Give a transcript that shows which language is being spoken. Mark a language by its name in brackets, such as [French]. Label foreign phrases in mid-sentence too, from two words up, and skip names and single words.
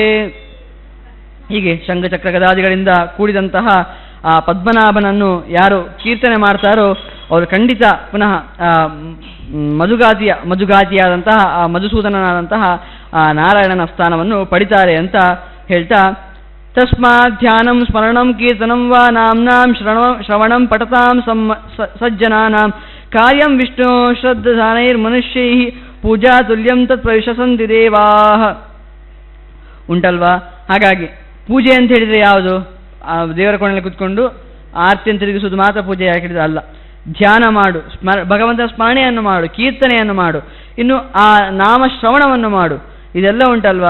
[Kannada] ಹೀಗೆ ಶಂಖಚಕ್ರ ಗದಾದಿಗಳಿಂದ ಕೂಡಿದಂತಹ ಆ ಪದ್ಮನಾಭನನ್ನು ಯಾರು ಕೀರ್ತನೆ ಮಾಡ್ತಾರೋ ಅವರು ಖಂಡಿತ ಪುನಃ ಮಧುಗಾತಿಯಾದಂತಹ ಆ ಮಧುಸೂದನನಾದಂತಹ ಆ ನಾರಾಯಣನ ಸ್ಥಾನವನ್ನು ಪಡಿತಾರೆ ಅಂತ ಹೇಳ್ತಾ, [Sanskrit] ತಸ್ಮಾತ್ ಧ್ಯಾನಂ ಸ್ಮರಣಂ ಕೀರ್ತನಂ ವಾ ನಾಮ್ನಾಂ ಶ್ರವಣಂ ಪಠತಾಂ ಸಜ್ಜನಾನಾಂ ಕಾರ್ಯಂ ವಿಷ್ಣು ಶ್ರದ್ಧಾನೈರ್ಮನುಷ್ಯೈಃ ಪೂಜಾ ತುಲ್ಯಂ ತತ್ ಪ್ರವಿಶಸಂತಿ ದೇವಾಃ. [Kannada] ಉಂಟಲ್ವಾ? ಹಾಗಾಗಿ ಪೂಜೆ ಅಂತ ಹೇಳಿದರೆ ಯಾವುದು? ದೇವರ ಕೋಣೆಯಲ್ಲಿ ಕೂತ್ಕೊಂಡು ಆರತಿಯನ್ನು ತಿರುಗಿಸುವುದು ಮಾತ್ರ ಪೂಜೆ ಯಾಕಿಡಿದ್ರೆ ಅಲ್ಲ. ಧ್ಯಾನ ಮಾಡು, ಭಗವಂತನ ಸ್ಮರಣೆಯನ್ನು ಮಾಡು, ಕೀರ್ತನೆಯನ್ನು ಮಾಡು, ಇನ್ನು ಆ ನಾಮಶ್ರವಣವನ್ನು ಮಾಡು, ಇದೆಲ್ಲ ಉಂಟಲ್ವಾ.